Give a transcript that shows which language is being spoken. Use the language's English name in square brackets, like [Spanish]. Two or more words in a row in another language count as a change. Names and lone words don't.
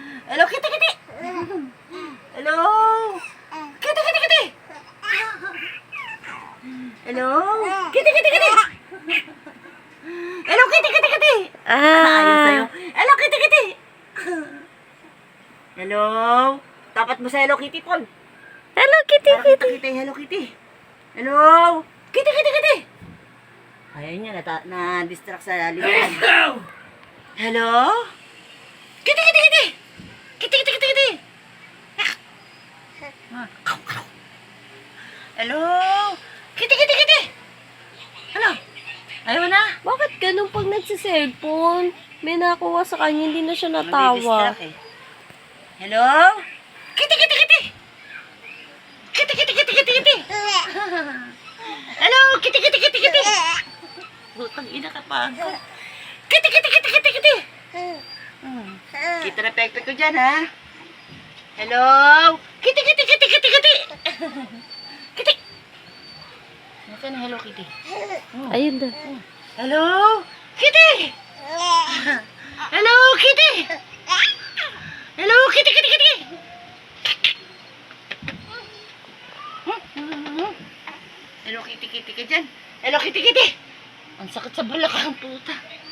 [Filipino] Hello, Kitty, Kitty! Hello! Kitty, Kitty, Kitty! Hello? Kitty, Kitty, Kitty! Hello, Kitty, Kitty, Kitty! Ayos sa'yo. Hello, Kitty, Kitty! Hello? Tapat mo sa Hello Kitty, Paul. Hello, Kitty, Para Kitty. kita Hello Kitty. Hello? Kitty, Kitty, Kitty! Ayaw niya, na-distract sa liwanag. Hello? Kitty, Kitty, Kitty! Kitty, Kitty, Kitty, Kitty! Hello? Kitty, Kitty, Kitty! Ano? Ayaw na? Bakit ganun pag nagsiselfone? May nakuha sa kanya, hindi na siya natawa. Nadidistract eh. Hello? Kitty, Kitty, Kitty! Kitty, Kitty, Kitty, Kitty, Kitty! Hello? Kitty, Kitty, Kitty, Kitty! Butang ina ka pa. Kitty, Kitty, Kitty, Kitty, Kitty! Kita na pekpek ko dyan, ha? Hello? Kitty, Kitty, Kitty, Kitty, Kitty! Kitty! Nasaan na Hello Kitty? Ayun na. Hello? Kitty! Hello, Kitty! Hello, Kitty, Kitty, Kitty! Hello, Kitty, Kitty ka dyan? Hello, Kitty, Kitty! Ang sakit sa balakang puta.